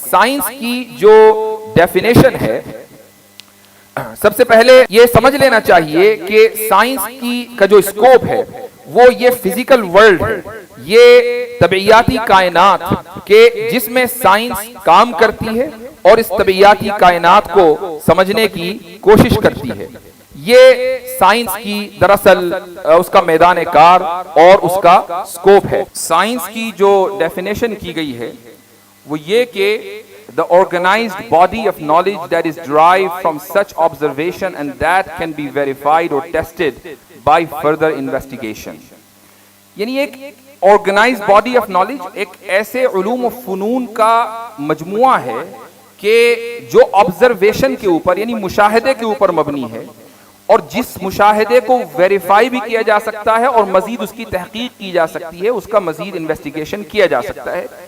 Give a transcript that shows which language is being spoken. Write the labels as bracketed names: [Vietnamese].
[Urdu] Science کی جو definition ہے, سب سے پہلے یہ سمجھ لینا چاہیے کہ سائنس کا جو اسکوپ ہے وہ یہ فزیکل ورلڈ ہے, یہ طبعیاتی کائنات کہ جس میں سائنس کام کرتی ہے اور اس طبعیاتی کائنات کو سمجھنے کی کوشش کرتی ہے. یہ سائنس کی دراصل اس کا میدان کار اور اس کا سکوپ ہے. سائنس کی جو ڈیفینیشن کی گئی ہے وہ یہ کہ [English] the organized body of knowledge that is derived from such observation and that can be verified or tested by further investigation. [Urdu] یعنی ایک [English] organized body of knowledge [Urdu] ایک ایسے علوم و فنون کا مجموعہ ہے کہ جو observation کے اوپر یعنی مشاہدے کے اوپر مبنی ہے, اور جس مشاہدے کو ویریفائی بھی کیا جا سکتا ہے اور مزید اس کی تحقیق کی جا سکتی ہے, اس کا مزید انویسٹیگیشن کیا جا سکتا ہے.